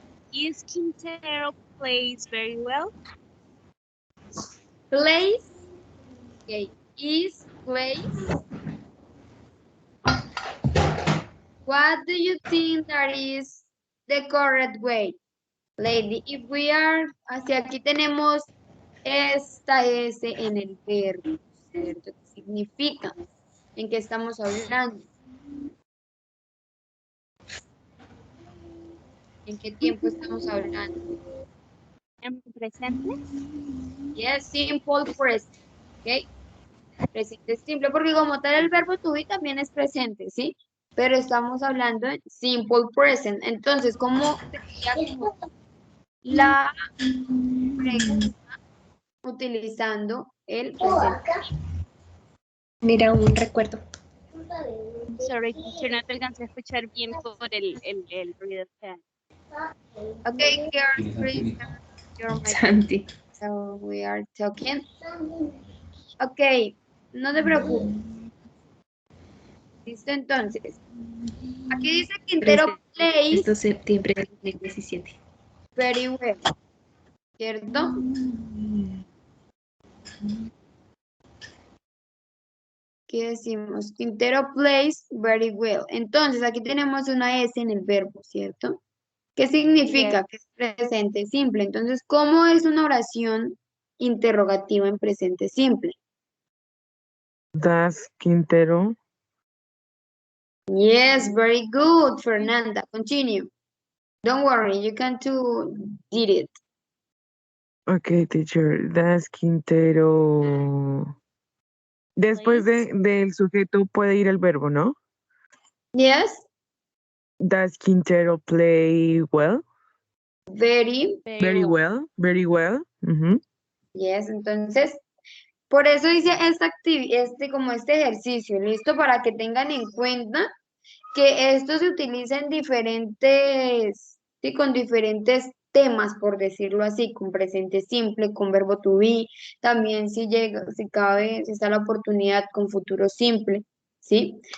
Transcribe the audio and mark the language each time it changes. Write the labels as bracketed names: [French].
[English] Is Quintero plays very well? Place. Okay, is place. What do you think that is the correct way? [Spanish] Lady, [English] if we are, [Spanish] hacia aquí tenemos esta S en el verbo, ¿cierto? ¿Qué significa? ¿En qué estamos hablando? ¿En qué tiempo estamos hablando? ¿En presente? [English] Yes, simple present, ¿ok? [Spanish] Presente simple, porque como tal el verbo to be también es presente, ¿sí? Pero estamos hablando en simple present. Entonces, ¿cómo sería como la pregunta utilizando el presente? Mira, un recuerdo. [English] Sorry, teacher, [Spanish] no te alcancé a escuchar bien por el ruido que hay. [English] Okay, girls, please turn your mic. Santi. So we are talking. Okay, [Spanish] no te preocupes. Listo, entonces. Aquí dice Quintero plays Esto septiembre del 2017. [English] very well. ¿Cierto? [Spanish] ¿Qué decimos? [English] Quintero plays very well. [Spanish] Entonces, aquí tenemos una S en el verbo, ¿cierto? ¿Qué significa? Que es presente simple. Entonces, ¿cómo es una oración interrogativa en presente simple? [English] Does Quintero Yes, very good, Fernanda. Continue. Don't worry, you can do did it. Okay, teacher. Does Quintero. [Spanish] Después del sujeto puede ir el verbo, ¿no? [English] Yes, Does Quintero play well? very, Very well. Very well. yes. [Spanish] Entonces, por eso hice esta como este ejercicio, listo, para que tengan en cuenta que esto se utiliza en diferentes, sí, con diferentes temas, por decirlo así, con presente simple, con verbo to be, también si llega, si cabe, si está la oportunidad con futuro simple, ¿sí?